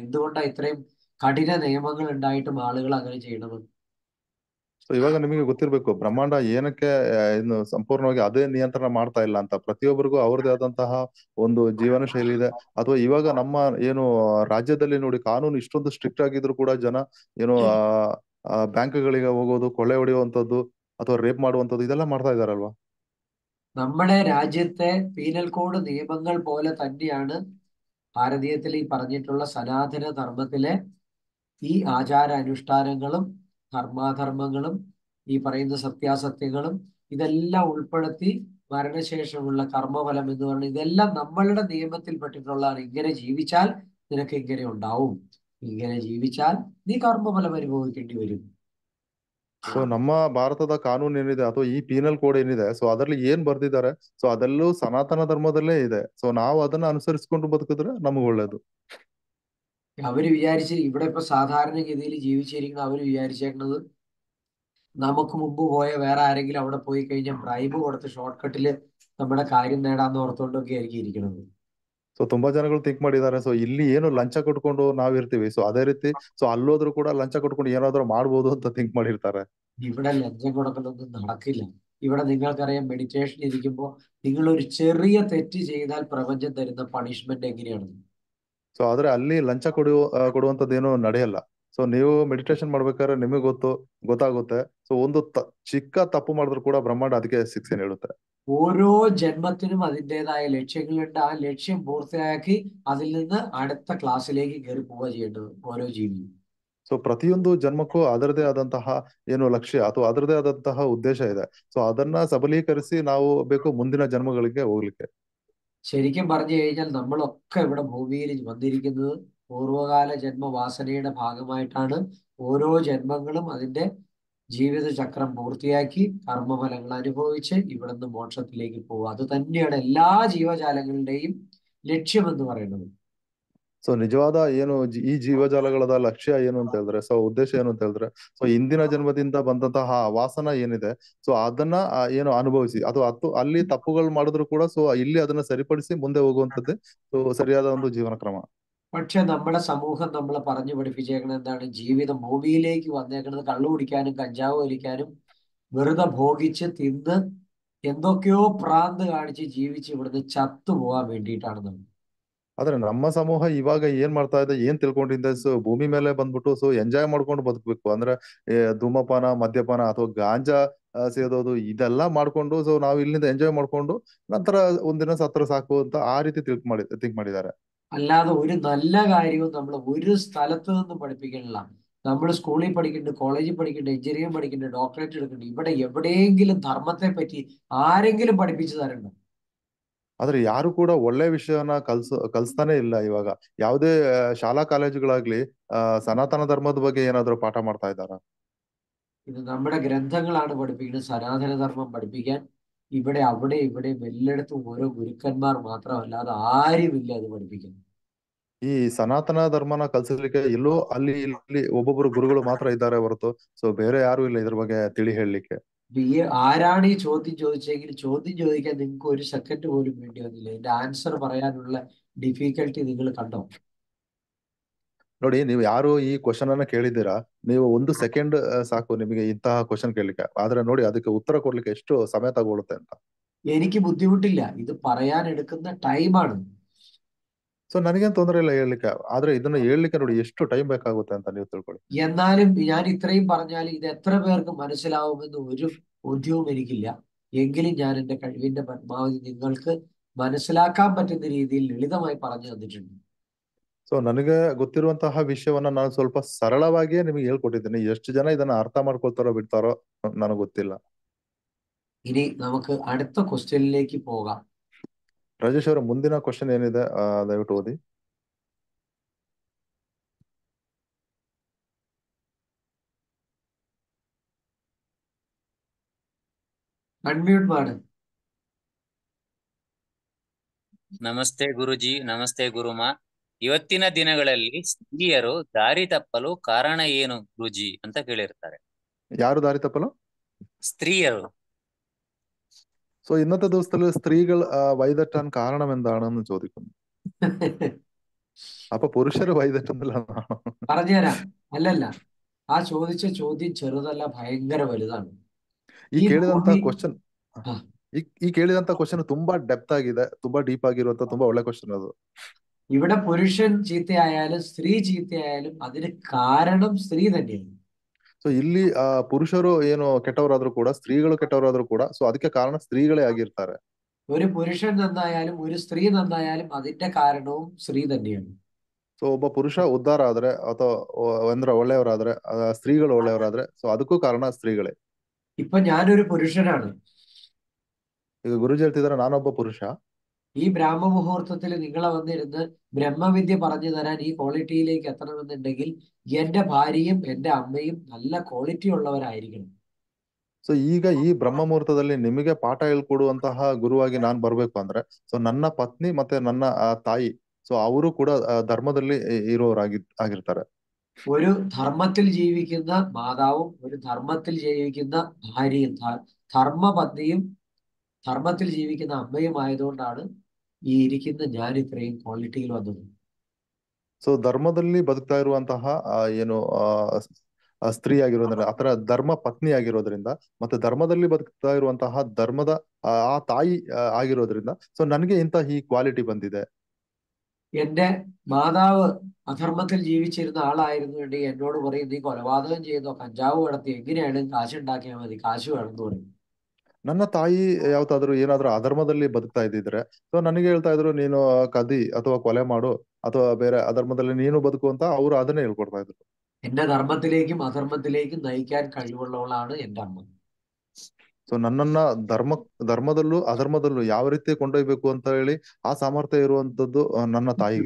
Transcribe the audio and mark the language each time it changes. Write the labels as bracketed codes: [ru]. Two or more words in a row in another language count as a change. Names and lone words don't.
[ml] എന്തുകൊണ്ടാണ് ഇത്രയും കഠിന നിയമങ്ങൾ ഉണ്ടായിട്ടും ആളുകൾ അങ്ങനെ ചെയ്യണത്? [kn] ಸೊ ಇವಾಗ ನಿಮಗೆ ಗೊತ್ತಿರ್ಬೇಕು ಬ್ರಹ್ಮಾಂಡ ಏನಕ್ಕೆ ಇನ್ನು ಸಂಪೂರ್ಣವಾಗಿ ಅದೇ ನಿಯಂತ್ರಣ ಮಾಡ್ತಾ ಇಲ್ಲ ಅಂತ. ಪ್ರತಿಯೊಬ್ಬರಿಗೂ ಅವ್ರದೇ ಆದಂತಹ ಒಂದು ಜೀವನ ಶೈಲಿ ಇದೆ. ಅಥವಾ ಇವಾಗ ನಮ್ಮ ಏನು ರಾಜ್ಯದಲ್ಲಿ ನೋಡಿ ಕಾನೂನು ಇಷ್ಟೊಂದು ಸ್ಟ್ರಿಕ್ಟ್ ಆಗಿದ್ರು ಕೂಡ ಜನ ಏನು ಬ್ಯಾಂಕ್ಗಳಿಗೆ ಹೋಗೋದು, ಕೊಳ್ಳೆ ಹೊಡೆಯುವಂಥದ್ದು ಅಥವಾ ರೇಪ್ ಮಾಡುವಂಥದ್ದು ಇದೆಲ್ಲ ಮಾಡ್ತಾ ಇದಾರಲ್ವಾ. [ml] നമ്മുടെ രാജ്യത്തെ [en] penal code [ml] നിയമങ്ങൾ പോലെ തന്നെയാണ് ഭാരതീയത്തിൽ ഈ പറഞ്ഞിട്ടുള്ള സനാതന ധർമ്മത്തിലെ ഈ ആചാര അനുഷ്ഠാനങ്ങളും ധർമാധർമ്മങ്ങളും ഈ പറയുന്ന സത്യാസത്യങ്ങളും ഇതെല്ലാം ഉൾപ്പെടുത്തി മരണശേഷമുള്ള കർമ്മഫലം എന്ന് പറഞ്ഞാൽ ഇതെല്ലാം നമ്മളുടെ നിയമത്തിൽപ്പെട്ടിട്ടുള്ളതാണ്. ഇങ്ങനെ ജീവിച്ചാൽ നിനക്ക് ഇങ്ങനെ ഉണ്ടാവും, ഇങ്ങനെ ജീവിച്ചാൽ നീ കർമ്മഫലം അനുഭവിക്കേണ്ടി വരും. [kn] ಸೊ ನಮ್ಮ ಭಾರತದ ಕಾನೂನು ಏನಿದೆ ಅಥವಾ ಈ [en] penal code [kn] ಏನಿದೆ ಸೊ ಅದರಲ್ಲಿ ಏನ್ ಬರ್ದಿದ್ದಾರೆ ಸೊ ಅದೆಲ್ಲೂ ಸನಾತನ ಧರ್ಮದಲ್ಲೇ ಇದೆ. ಸೊ ನಾವು ಅದನ್ನ ಅನುಸರಿಸಿಕೊಂಡು ಬದುಕಿದ್ರೆ ನಮಗೆ ಒಳ್ಳೇದು. [ml] അവര് വിചാരിച്ച് ഇവിടെ ഇപ്പൊ സാധാരണഗതിയിൽ ജീവിച്ചിരിക്കുന്ന അവര് വിചാരിച്ചേക്കുന്നത് നമുക്ക് മുമ്പ് പോയ വേറെ ആരെങ്കിലും അവിടെ പോയി കഴിഞ്ഞാൽ ബ്രൈബ് കൊടുത്ത് [en] short cut [ml] നമ്മുടെ കാര്യം നേടാന്ന് ഓർത്തുകൊണ്ടൊക്കെ ആയിരിക്കും ഇരിക്കുന്നത്. [kn] ಸೊ ತುಂಬಾ ಜನಗಳು ಥಿಂಕ್ ಮಾಡಿದ್ದಾರೆ ಸೊ ಇಲ್ಲಿ ಏನು ಲಂಚ ಕೊಟ್ಕೊಂಡು ನಾವಿರ್ತೀವಿ ಸೊ ಅದೇ ರೀತಿ ಸೊ ಅಲ್ಲೋದ್ರು ಕೂಡ ಲಂಚ ಕೊಟ್ಕೊಂಡು ಏನಾದ್ರು ಮಾಡ್ಬೋದು ಅಂತ ಥಿಂಕ್ ಮಾಡಿರ್ತಾರೆ. [ml] ഇവിടെ ലഞ്ചം കൊടുക്കലൊന്നും നടക്കില്ല. ഇവിടെ നിങ്ങൾക്കറിയാം, മെഡിറ്റേഷൻ ഇരിക്കുമ്പോൾ നിങ്ങൾ ഒരു ചെറിയ തെറ്റ് ചെയ്താൽ പ്രപഞ്ചം തരുന്ന പണിഷ്മെന്റ് എങ്ങനെയാണ്? [kn] ಸೊ ಆದ್ರೆ ಅಲ್ಲಿ ಲಂಚ ಕೊಡುವಂತದ್ದೇನು ನಡೆಯಲ್ಲ. ಸೊ ನೀವು ಮೆಡಿಟೇಷನ್ ಮಾಡ್ಬೇಕಾದ್ರೆ ನಿಮಗೆ ಗೊತ್ತಾಗುತ್ತೆ ಸೊ ಒಂದು ಚಿಕ್ಕ ತಪ್ಪು ಮಾಡಿದ್ರು ಕೂಡ ಬ್ರಹ್ಮಾಂಡ ಅದಕ್ಕೆ ಶಿಕ್ಷೆ ನೀಡುತ್ತೆ. [ml] ഓരോ ജന്മത്തിനും അതിൻ്റെതായ ലക്ഷ്യങ്ങളുണ്ട്. ആ ലക്ഷ്യം പൂർത്തിയാക്കി അതിൽ നിന്ന് അടുത്ത ക്ലാസ്സിലേക്ക് കയറി പോവുക ചെയ്യേണ്ടത് ഓരോ ജീവിയും. [kn] ಸೊ ಪ್ರತಿಯೊಂದು ಜನ್ಮಕ್ಕೂ ಅದರದೇ ಆದಂತಹ ಏನು ಲಕ್ಷ್ಯ ಅಥವಾ ಅದರದೇ ಆದಂತಹ ಉದ್ದೇಶ ಇದೆ. ಸೊ ಅದನ್ನ ಸಬಲೀಕರಿಸಿ ನಾವು ಬೇಕು ಮುಂದಿನ ಜನ್ಮಗಳಿಗೆ ಹೋಗ್ಲಿಕ್ಕೆ. [ml] ശരിക്കും പറഞ്ഞു കഴിഞ്ഞാൽ നമ്മളൊക്കെ ഇവിടെ ഭൂമിയിൽ വന്നിരിക്കുന്നത് പൂർവകാല ജന്മവാസനയുടെ ഭാഗമായിട്ടാണ്. ഓരോ ജന്മങ്ങളും അതിന്റെ ജീവിത ചക്രം പൂർത്തിയാക്കി കർമ്മഫലങ്ങൾ അനുഭവിച്ച് ഇവിടുന്ന് മോക്ഷത്തിലേക്ക് പോവുക. അത് തന്നെയാണ് എല്ലാ ജീവജാലങ്ങളുടെയും ലക്ഷ്യമെന്ന് പറയുന്നത്. [kn] ಸೊ ನಿಜವಾದ ಏನು ಈ ಜೀವಜಾಲಗಳದ ಲಕ್ಷ್ಯ ಏನು ಅಂತ ಹೇಳಿದ್ರೆ ಸೊ ಉದ್ದೇಶ ಏನು ಅಂತ ಹೇಳಿದ್ರೆ ಸೊ ಇಂದಿನ ಜನ್ಮದಿಂದ ಬಂದಂತಹ ವಾಸನ ಏನಿದೆ ಸೊ ಅದನ್ನ ಏನು ಅನುಭವಿಸಿ ಅಥವಾ ಅಲ್ಲಿ ತಪ್ಪುಗಳು ಮಾಡಿದ್ರು ಕೂಡ ಸೊ ಇಲ್ಲಿ ಅದನ್ನ ಸರಿಪಡಿಸಿ ಮುಂದೆ ಹೋಗುವಂತದ್ದೇ ಸೊ ಸರಿಯಾದ ಒಂದು ಜೀವನ ಕ್ರಮ. [ml] പക്ഷെ നമ്മുടെ സമൂഹം നമ്മളെ പറഞ്ഞു പഠിപ്പിച്ചേക്കണത് എന്താണ്? ജീവിതം ഭൂമിയിലേക്ക് വന്നേക്കുന്നത് കള്ളു കുടിക്കാനും കഞ്ചാവ് വലിക്കാനും വെറുതെ ഭോഗിച്ച് തിന്ന് എന്തൊക്കെയോ പ്രാന്ത് കാണിച്ച് ജീവിച്ച് ഇവിടുന്ന് ചത്തുപോകാൻ വേണ്ടിയിട്ടാണ് നമ്മൾ. [kn] ಆದ್ರೆ ನಮ್ಮ ಸಮೂಹ ಇವಾಗ ಏನ್ ಮಾಡ್ತಾ ಇದೆ, ಏನ್ ತಿಳ್ಕೊಂಡಿದ್ದೆ ಸೊ ಭೂಮಿ ಮೇಲೆ ಬಂದ್ಬಿಟ್ಟು ಸೊ ಎಂಜಾಯ್ ಮಾಡ್ಕೊಂಡು ಬದುಕಬೇಕು ಅಂದ್ರೆ ಧೂಮಪಾನ, ಮದ್ಯಪಾನ ಅಥವಾ ಗಾಂಜಾ ಸೇದೋದು ಇದೆಲ್ಲ ಮಾಡ್ಕೊಂಡು ಸೊ ನಾವು ಇಲ್ಲಿಂದ ಎಂಜಾಯ್ ಮಾಡ್ಕೊಂಡು ನಂತರ ಒಂದಿನ ಸತ್ರ ಸಾಕು ಅಂತ ಆ ರೀತಿ ಥಿಂಕ್ ಮಾಡಿದ್ದಾರೆ. [ml] അല്ലാതെ ഒരു നല്ല കാര്യവും നമ്മൾ ഒരു സ്ഥലത്ത് നിന്നും പഠിപ്പിക്കണില്ല. നമ്മൾ സ്കൂളിൽ പഠിക്കുന്നുണ്ട്, കോളേജിൽ പഠിക്കുന്നുണ്ട്, എഞ്ചിനീയറിംഗ് പഠിക്കുന്നുണ്ട്, ഡോക്ടറേറ്റ് എടുക്കുന്നുണ്ട്. ഇവിടെ എവിടെയെങ്കിലും ധർമ്മത്തെ പറ്റി ആരെങ്കിലും പഠിപ്പിച്ചു തരണ്ടോ? [kn] ಆದ್ರೆ ಯಾರು ಕೂಡ ಒಳ್ಳೆ ವಿಷಯನ ಕಲ್ಸ್ತಾನೆ ಇಲ್ಲ ಇವಾಗ. ಯಾವುದೇ ಶಾಲಾ ಕಾಲೇಜುಗಳಾಗ್ಲಿ ಸನಾತನ ಧರ್ಮದ ಬಗ್ಗೆ ಏನಾದ್ರು ಪಾಠ ಮಾಡ್ತಾ ಇದ್ದಾರ? [ml] ഇത് നമ്മുടെ ഗ്രന്ഥങ്ങളാണ് പഠിപ്പിക്കുന്നത് സനാതനധർമ്മം പഠിപ്പിക്കാൻ. ഇവിടെ അവിടെ ഇവിടെ എല്ലായിടത്തും ഓരോ ഗുരുക്കന്മാർ മാത്രമല്ലാതെ ആരുമില്ല അത് പഠിപ്പിക്കുന്നു. [kn] ಈ ಸನಾತನ ಧರ್ಮನ ಕಲ್ಸಲಿಕ್ಕೆ ಎಲ್ಲೋ ಅಲ್ಲಿ ಇಲ್ಲಿ ಒಬ್ಬೊಬ್ರು ಗುರುಗಳು ಮಾತ್ರ ಇದ್ದಾರೆ ಹೊರತು ಸೊ ಬೇರೆ ಯಾರು ಇಲ್ಲ ಇದ್ರ ಬಗ್ಗೆ ತಿಳಿ ಹೇಳಲಿಕ್ಕೆ. [ml] ആരാണ് ഈ ചോദ്യം ചോദിച്ചെങ്കിൽ ചോദ്യം ചോദിക്കാൻ നിങ്ങൾക്ക് ഒരു സെക്കൻഡ് പോലും വേണ്ടി വന്നില്ല. ഇതിന്റെ ആൻസർ പറയാനുള്ള ഡിഫിക്കൽട്ടി നിങ്ങൾ കണ്ടോ? [kn] ನೋಡಿ, ನೀವು ಯಾರು ಈ ಕ್ವಶನ್ ಅನ್ನ ಕೇಳಿದ್ದೀರಾ, ನೀವು ಒಂದು ಸೆಕೆಂಡ್ ಸಾಕು ನಿಮಗೆ ಇಂತಹ ಕ್ವಶನ್ ಕೇಳಲಿಕ್ಕೆ. ಆದ್ರೆ ನೋಡಿ ಅದಕ್ಕೆ ಉತ್ತರ ಕೊಡ್ಲಿಕ್ಕೆ ಎಷ್ಟು ಸಮಯ ತಗೊಳುತ್ತೆ ಅಂತ. [ml] എനിക്ക് ബുദ്ധിമുട്ടില്ല, ഇത് പറയാൻ എടുക്കുന്ന ടൈമാണ്. [kn] ಸೊ ನನಗೇನ್ ತೊಂದರೆ ಇಲ್ಲ ಹೇಳ್ಲಿಕ್ಕೆ, ಆದ್ರೆ ಇದನ್ನ ಹೇಳ್ಲಿಕ್ಕೆ ನೋಡಿ ಎಷ್ಟು ಟೈಮ್ ಬೇಕಾಗುತ್ತೆ ಅಂತ ನೀವು ತಿಳ್ಕೊಳ್ಳಿ. [ml] എന്നാലും ഞാൻ ഇത്രയും പറഞ്ഞാൽ ഇത് എത്ര പേർക്ക് മനസ്സിലാവുമെന്ന് ഒരു ബോധ്യവും എനിക്കില്ല. എങ്കിലും ഞാൻ എൻ്റെ കഴിവിന്റെ പരമാവധി നിങ്ങൾക്ക് മനസ്സിലാക്കാൻ പറ്റുന്ന രീതിയിൽ ലളിതമായി പറഞ്ഞു തന്നിട്ടുണ്ട്. [kn] ಸೊ ನನಗೆ ಗೊತ್ತಿರುವಂತಹ ವಿಷಯವನ್ನ ನಾನು ಸ್ವಲ್ಪ ಸರಳವಾಗಿಯೇ ನಿಮಗೆ ಹೇಳ್ಕೊಟ್ಟಿದ್ದೀನಿ. ಎಷ್ಟು ಜನ ಇದನ್ನ ಅರ್ಥ ಮಾಡ್ಕೊಳ್ತಾರೋ ಬಿಡ್ತಾರೋ ನನಗೆ ಗೊತ್ತಿಲ್ಲ. [ml] ഇനി നമുക്ക് അടുത്ത ക്വസ്റ്റ്യനിലേക്ക് പോകാം. [kn] ರಾಜೇಶ್ ಅವರ ಮುಂದಿನ ಕ್ವಶನ್ ಏನಿದೆ ದಯವಿಟ್ಟು ಓದಿ. ಅನ್ಮ್ಯೂಟ್ ಮಾಡು. ನಮಸ್ತೆ ಗುರುಜಿ, ನಮಸ್ತೆ ಗುರುಮ. ಇವತ್ತಿನ ದಿನಗಳಲ್ಲಿ ಸ್ತ್ರೀಯರು ದಾರಿ ತಪ್ಪಲು ಕಾರಣ ಏನು ಗುರುಜಿ ಅಂತ ಕೇಳಿರ್ತಾರೆ. ಯಾರು ದಾರಿ ತಪ್ಪಲು? സ്ത്രീയರು. [ml] സോ ഇന്നത്തെ ദിവസത്തിൽ സ്ത്രീകൾ വഴിതെറ്റാൻ കാരണം എന്താണെന്ന് ചോദിക്കുന്നു. അപ്പൊ പുരുഷര് വഴിതെറ്റുന്നില്ലെന്നാണോ? പറഞ്ഞുതരാം. അല്ലല്ല, ആ ചോദിച്ച ചോദ്യം ചെറുതല്ല, ഭയങ്കര വലുതാണ്. [kn] ಈ ಈ ಕೇಳಿದಂತ ಭೂಮಿ ಕ್ವಶನ್ ಹಾ. ಈ ಕೇಳಿದಂತ ಕ್ವಶನ್ ತುಂಬಾ ಡೆಪ್ತ್ ಆಗಿದೆ, ತುಂಬಾ ಡೀಪ್ ಆಗಿರುವಂತ ತುಂಬಾ ಒಳ್ಳೆ ಕ್ವಶನ್ ಅದು. [ml] ഇവിടെ പുരുഷൻ ചീത്തയായാലും സ്ത്രീ ചീത്തയായാലും അതിന് കാരണം സ്ത്രീ തന്നെയാണ്. [kn] ಸೊ ಇಲ್ಲಿ ಪುರುಷರು ಏನು ಕೆಟ್ಟವರಾದ್ರೂ ಕೂಡ, ಸ್ತ್ರೀಗಳು ಕೆಟ್ಟವರಾದ್ರೂ ಕೂಡ, ಸೊ ಅದಕ್ಕೆ ಕಾರಣ ಸ್ತ್ರೀಗಳೇ ಆಗಿರ್ತಾರೆ. [ml] ഒരു പുരുഷൻ നന്നായാലും ഒരു സ്ത്രീ നന്നായാലും അതിന്റെ കാരണവും സ്ത്രീ തന്നെയാണ്. [kn] ಸೊ ಒಬ್ಬ ಪುರುಷ ಉದ್ಧಾರ ಆದ್ರೆ ಅಥವಾ ಅಂದ್ರೆ ಒಳ್ಳೆಯವರಾದ್ರೆ, ಸ್ತ್ರೀಗಳು ಒಳ್ಳೆಯವರಾದ್ರೆ, ಸೊ ಅದಕ್ಕೂ ಕಾರಣ ಸ್ತ್ರೀಗಳೇ. [ml] ഇപ്പൊ ഞാനൊരു പുരുഷനാണ്. [kn] ಈಗ ಗುರುಜಿ ಹೇಳ್ತಿದಾರೆ ನಾನೊಬ್ಬ ಪುರುಷ. [ml] ഈ ബ്രാഹ്മ മുഹൂർത്തത്തിൽ നിങ്ങളെ വന്നിരുന്ന് ബ്രഹ്മവിദ്യ പറഞ്ഞു തരാൻ ഈ ക്വാളിറ്റിയിലേക്ക് എത്തണമെന്നുണ്ടെങ്കിൽ എന്റെ ഭാര്യയും എന്റെ അമ്മയും നല്ല ക്വാളിറ്റി ഉള്ളവരായിരിക്കണം. [kn] ಸೊ ಈಗ ಈ ಬ್ರಹ್ಮ ಮುಹೂರ್ತದಲ್ಲಿ ನಿಮಗೆ ಪಾಠ ಹೇಳ್ಕೊಡುವಂತಹ ಗುರುವಾಗಿ ನಾನ್ ಬರ್ಬೇಕು ಅಂದ್ರೆ, ಸೊ ನನ್ನ ಪತ್ನಿ ಮತ್ತೆ ನನ್ನ ತಾಯಿ, ಸೊ ಅವರು ಕೂಡ ಧರ್ಮದಲ್ಲಿ ಆಗಿರ್ತಾರೆ. [ml] ഒരു ധർമ്മത്തിൽ ജീവിക്കുന്ന മാതാവും ഒരു ധർമ്മത്തിൽ ജീവിക്കുന്ന ഭാര്യയും ധർമ്മപത്നിയും ധർമ്മത്തിൽ ജീവിക്കുന്ന അമ്മയും ആയതുകൊണ്ടാണ് ഈ ഇരിക്കുന്ന ഞാൻ ഇത്രയും ക്വാളിറ്റിയിൽ വന്നത്. [kn] ಸೊ ಧರ್ಮದಲ್ಲಿ ಬದುಕ್ತಾ ಇರುವಂತಹ ಏನು ಸ್ತ್ರೀ ಆಗಿರೋದ್ರಿಂದ, ಆತರ ಧರ್ಮ ಪತ್ನಿ ಆಗಿರೋದ್ರಿಂದ, ಮತ್ತೆ ಧರ್ಮದಲ್ಲಿ ಬದುಕ್ತಾ ಇರುವಂತಹ ಧರ್ಮದ ಆ ತಾಯಿ ಆಗಿರೋದ್ರಿಂದ, ಸೊ ನನಗೆ ಈ ಕ್ವಾಲಿಟಿ ಬಂದಿದೆ. [ml] എന്റെ മാതാവ് അധർമ്മത്തിൽ ജീവിച്ചിരുന്ന ആളായിരുന്നുണ്ടെങ്കിൽ എന്നോട് പറയും, നീ കൊലപാതകം ചെയ്തോ, കഞ്ചാവ് കടത്തി, എങ്ങനെയാണ് കാശ് ഉണ്ടാക്കിയാൽ മതി, കാശ് വേണമെന്ന് പറയും. [kn] ನನ್ನ ತಾಯಿ ಯಾವತ್ತಾದ್ರೂ ಏನಾದ್ರೂ ಅಧರ್ಮದಲ್ಲಿ ಬದುಕ್ತಾ ಇದ್ದಿದ್ರೆ, ಸೊ ನನಗೆ ಹೇಳ್ತಾ ಇದ್ರು, ನೀನು ಕದಿ ಅಥವಾ ಕೊಲೆ ಮಾಡು ಅಥವಾ ಬೇರೆ ಅಧರ್ಮದಲ್ಲಿ ನೀನು ಬದುಕು ಅಂತ ಅವರು ಅದನ್ನೇ ಹೇಳ್ಕೊಡ್ತಾ ಇದ್ರು. [ml] എന്റെ ധർമ്മത്തിലേക്കും അധർമ്മത്തിലേക്കും നയിക്കാൻ കഴിവുള്ളവളാണ് എന്റെ അമ്മ. [kn] ಸೊ ನನ್ನನ್ನ ಧರ್ಮದಲ್ಲೂ ಅಧರ್ಮದಲ್ಲೂ ಯಾವ ರೀತಿ ಕೊಂಡೊಯ್ಬೇಕು ಅಂತ ಹೇಳಿ ಆ ಸಾಮರ್ಥ್ಯ ಇರುವಂತದ್ದು ನನ್ನ ತಾಯಿಗೆ.